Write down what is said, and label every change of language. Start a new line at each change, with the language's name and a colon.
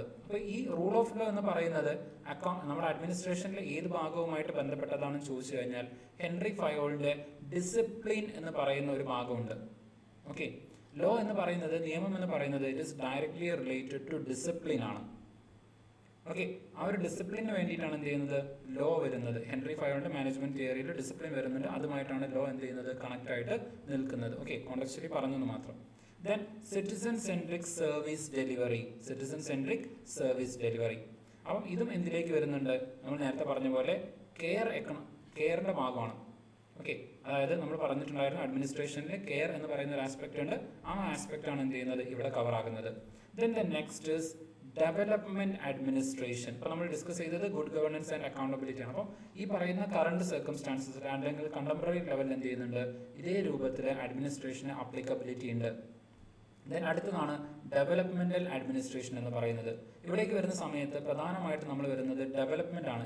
Malayalam: അപ്പോൾ ഈ rule of law എന്ന് പറയുന്നത് നമ്മുടെ അഡ്മിനിസ്ട്രേഷനിലെ ഏത് ഭാഗവുമായിട്ട് ബന്ധപ്പെട്ടതാണെന്ന് ചോദിച്ചു കഴിഞ്ഞാൽ ഹെൻറി ഫയോളിന്റെ ഡിസിപ്ലിൻ എന്ന് പറയുന്ന ഒരു ഭാഗമുണ്ട്. ലോ എന്ന് പറയുന്നത്, നിയമം എന്ന് പറയുന്നത്
English: it is directly related to discipline
Malayalam: ആണ്. ആ ഒരു ഡിസിപ്ലിന് വേണ്ടിയിട്ടാണ് എന്ത് ചെയ്യുന്നത്? ലോ വരുന്നത്. ഹെൻറി ഫയോളിന്റെ മാനേജ്മെന്റ് തിയറിയിൽ ഡിസിപ്ലിൻ വരുന്നുണ്ട്. അതുമായിട്ടാണ് ലോ എന്ത് ചെയ്യുന്നത്? കണക്ട് ആയിട്ട് നിൽക്കുന്നത്. കോണ്ടക്ച്വലി പറഞ്ഞെന്ന് മാത്രം.
English: Then citizen-centric service delivery. Citizen-centric service delivery.
Malayalam: അപ്പം ഇതും എന്തിലേക്ക് വരുന്നുണ്ട്? നമ്മൾ നേരത്തെ പറഞ്ഞ പോലെ കെയറിന്റെ ഭാഗമാണ്. അതായത് നമ്മൾ പറഞ്ഞിട്ടുണ്ടായിരുന്നു അഡ്മിനിസ്ട്രേഷനിൽ കെയർ എന്ന് പറയുന്ന ഒരു ആസ്പെക്ട് ഉണ്ട്. ആ ആസ്പെക്ട് ആണ് എന്ത് ചെയ്യുന്നത്? ഇവിടെ കവർ ആകുന്നത്.
English: Then the next is development administration.
Malayalam: ഇപ്പോൾ നമ്മൾ ഡിസ്കസ് ചെയ്തത് ഗുഡ് ഗവേണൻസ് ആൻഡ് അക്കൗണ്ടബിലിറ്റി ആണ്. അപ്പോൾ ഈ പറയുന്ന കറണ്ട് സർക്കംസ്റ്റാൻസസ് അല്ലെങ്കിൽ കണ്ടംപററി ലെവലിൽ എന്ത് ചെയ്യുന്നുണ്ട്? ഇതേ രൂപത്തിൽ അഡ്മിനിസ്ട്രേഷന് അപ്ലിക്കബിലിറ്റി ഉണ്ട്. ദെൻ അടുത്തതാണ് ഡെവലപ്മെന്റൽ അഡ്മിനിസ്ട്രേഷൻ എന്ന് പറയുന്നത്. ഇവിടേക്ക് വരുന്ന സമയത്ത് പ്രധാനമായിട്ട് നമ്മൾ വരുന്നത് ഡെവലപ്മെന്റ് ആണ്.